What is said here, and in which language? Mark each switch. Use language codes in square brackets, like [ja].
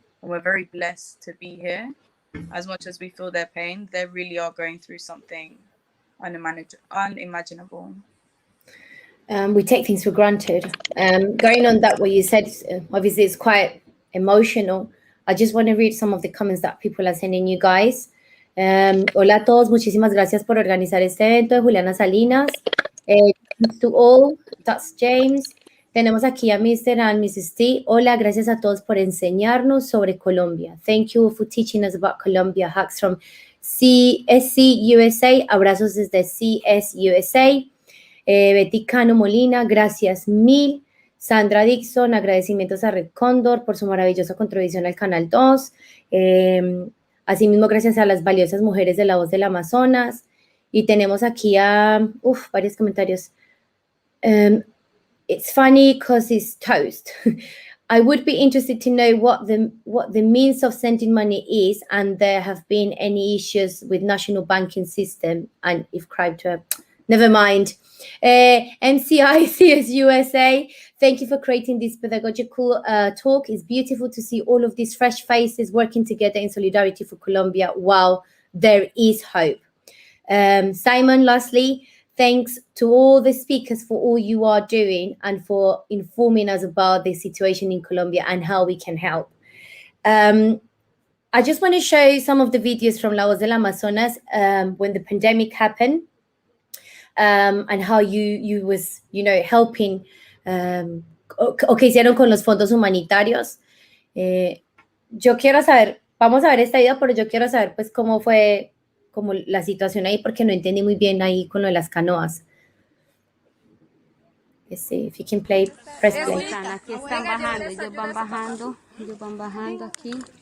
[en] And we're very blessed to be here. As much as we feel their pain, they really are going through something unimaginable. We take things for granted. Going on that, what you said, obviously it's quite emotional. I just want to read some of the comments that people are sending you guys. [es] Hola a todos, muchísimas gracias por organizar este evento de Juliana Salinas. [en] To all, that's James. [es] Tenemos aquí a [en] Mr. and Mrs. T. [es] Hola, gracias a todos por enseñarnos sobre Colombia. [en] Thank you for teaching us about Colombia. Hugs from CSC USA. [es] Abrazos desde CS USA. Betty Cano Molina, gracias mil. Sandra Dixon, agradecimientos a Red Condor por su maravillosa contribución al Canal 2. Asimismo, gracias a las valiosas mujeres de la voz del Amazonas. Y tenemos aquí a, varios comentarios. [en] It's funny because it's toast. I would be interested to know what the means of sending money is, and there have been any issues with national banking system and if crypto. Never mind. MCI CSUSA, thank you for creating this pedagogical talk. It's beautiful to see all of these fresh faces working together in solidarity for Colombia. Wow, there is hope. Simon, lastly, thanks to all the speakers for all you are doing and for informing us about the situation in Colombia and how we can help. I just want to show some of the videos from La Voz del Amazonas when the pandemic happened, and how you was, helping, [es] o que hicieron con los fondos humanitarios. Yo quiero saber, vamos a ver esta video, pero yo quiero saber pues cómo fue como la situación ahí, porque no entendí muy bien ahí con lo de las canoas. [en] Let's see if you can play, press play. [es] Aquí están bajando, ellos van bajando aquí.